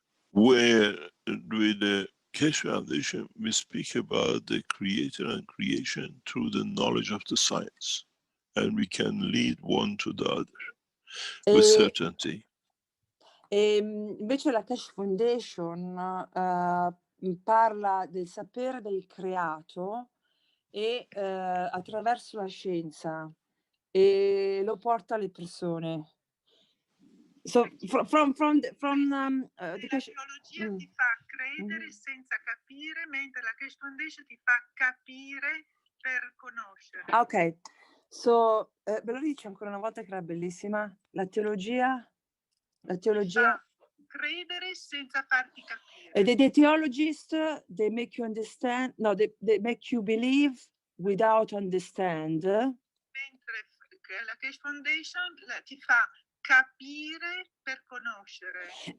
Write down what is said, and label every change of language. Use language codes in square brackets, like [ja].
[en] Where with the Keshe Foundation, we speak about the creator and creation through the knowledge of the science, and we can lead one to the other with certainty. [it] Invece la Keshe Foundation parla del sapere del creato e attraverso la scienza e lo porta alle persone. [en] So from the [it] la teologia ti fa credere senza capire, mentre la Keshe Foundation ti fa capire per conoscere. Ok, so ve lo dici ancora una volta che era bellissima? La teologia Credere senza farti capire. [en] The theologists, they make you understand, no, they make you believe without understand. [it] Mentre la Keshe Foundation ti fa capire per conoscere.